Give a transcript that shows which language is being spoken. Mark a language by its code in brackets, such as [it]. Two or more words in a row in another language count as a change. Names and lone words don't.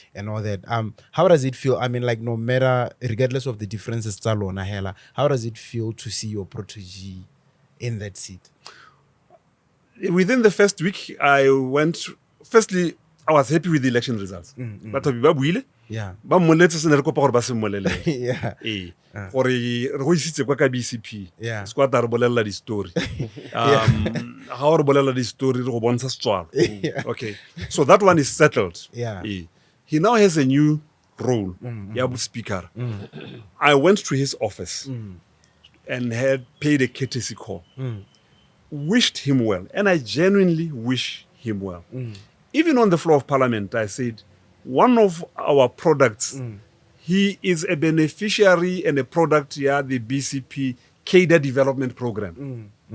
[en] And all that. How does it feel? I mean, no matter, regardless of the differences, how does it feel to see your protege in that seat? Within the first week, I was happy with the election results. [tn] But ba mmoletse se ne re kopa gore ba se mmolele. Gore re go isitse kwa ka BCP. Squad re bolella di story. Ha re bolella di story re go bontsha setswalo. [en] Okay. So that one is settled. He now has a new role. Speaker. I went to his office and had paid a courtesy call. Wished him well, and I genuinely wish him well. Even on the floor of parliament, I said, one of our products, he is a beneficiary and a product the BCP cadre development program.